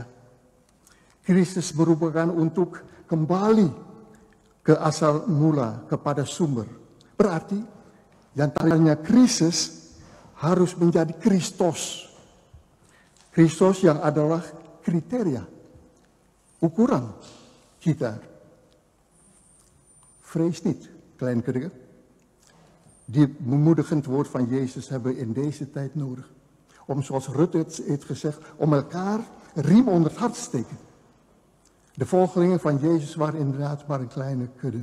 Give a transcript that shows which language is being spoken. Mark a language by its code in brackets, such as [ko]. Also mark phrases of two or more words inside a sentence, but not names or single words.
[id] Kristus merupakan untuk kembali ke asal mula, kepada sumber. Berarti yang tadinya Kristus harus menjadi Kristos. Kristos yang adalah kriteria, ukuran kita. [nl] Vrees niet, kleine kudde. Die bemoedigend woord van Jezus hebben we in deze tijd nodig. Om, zoals Rutte het heeft gezegd, om elkaar riem onder het hart te steken. De volgelingen van Jezus waren inderdaad maar een kleine kudde.